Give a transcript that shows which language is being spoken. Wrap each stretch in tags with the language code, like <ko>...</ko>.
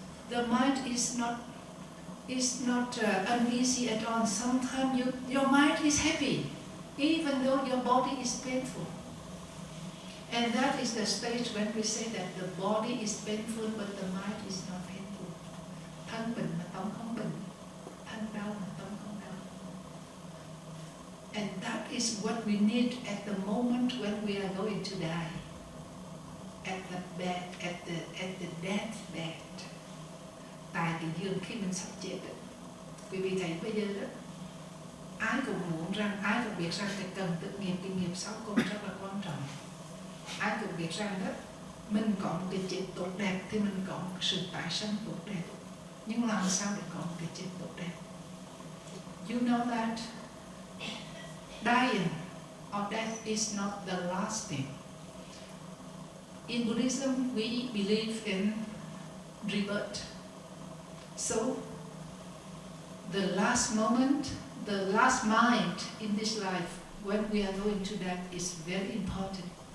<en>The mind is not uneasy at all. Sometimes your mind is happy, even though your body is painful. And that is the stage when we say that the body is painful, but the mind is not painful.</en> <vi>Thân bình mà tâm không bình, thân đau mà tâm không đau.</vi> <en>And that is what we need at the moment when we are going to die. At the bed, at the death bed.</en> <vi>Tại cái giường khi mình sắp chết đó. Quý vị thấy bây giờ đó, ai cũng muốn rằng, ai cũng biết rằng cái cần tự nghiệp, cái nghiệp sau cùng rất là quan trọng. Ai cũng biết rằng đó, mình có một cái chết tốt đẹp thì mình có một sự tái sanh tốt đẹp. Nhưng làm sao để có một cái chết tốt đẹp?</vi> <en>You know that dying or death is not the last thing. In Buddhism, we believe in rebirth. So, the last moment, the last mind in this life, when we are going to death, is very important.</en>